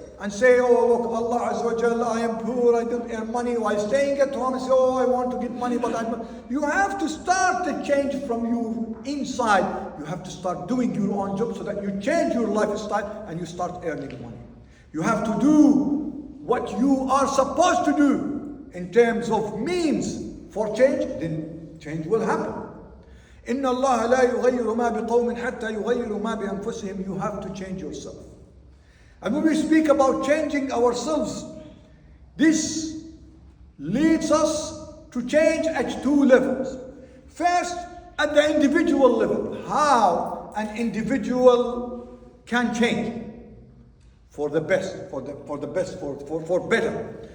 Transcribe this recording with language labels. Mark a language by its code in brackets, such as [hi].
[en] and say, oh look, Allah Azza wa Jalla, I am poor, I don't earn money, while staying at home and say, oh, I want to get money, but you have to start the change from you inside. You have to start doing your own job so that you change your lifestyle and you start earning money. You have to do what you are supposed to do in terms of means for change, then change will happen. [ar] إن الله لا يغير ما بقوم حتى يغيروا ما بأنفسهم. [en] You have to change yourself. And when we speak about changing ourselves, this leads us to change at two levels. First, at the individual level, how an individual can change for the best, for better.